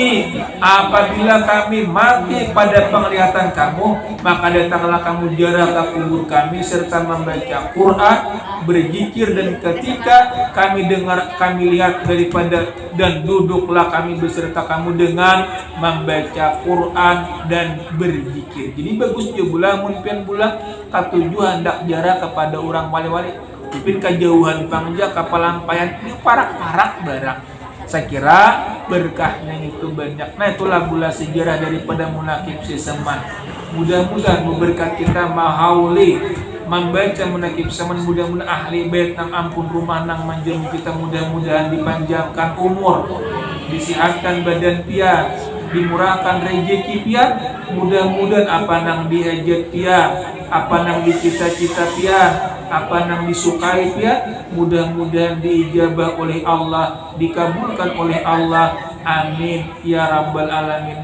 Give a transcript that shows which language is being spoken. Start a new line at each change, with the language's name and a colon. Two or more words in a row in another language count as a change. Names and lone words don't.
Malay: Apabila kami mati pada penglihatan kamu, maka datanglah kamu ziarah ke kubur kami serta membaca Quran, berzikir, dan ketika kami dengar, kami lihat daripada dan duduklah kami beserta kamu dengan membaca Quran dan berzikir.
Banjar: Jadi bagus je pula mungkin pula katuju hendak ziarah kepada orang wali-wali. Ipin kejauhan pangja kapalampayan ini parak-parak barang.
Malay: Saya kira berkahnya itu banyak. Nah itulah pula sejarah daripada munakib si Seman. Mudah-mudahan memberkati kita mahauli membaca munakib Seman, mudah-mudahan ahli bait nang ampun rumah nang manjamu kita, mudah-mudahan dipanjangkan umur, disihatkan badan pia, dimurahkan rezeki pia, mudah-mudahan apa nang dihajat pia, apa nang dicita-cita pia, apa nang disukai pia, mudah-mudahan diijabah oleh Allah, dikabulkan oleh Allah,
Arabic: amin ya rabbal alamin.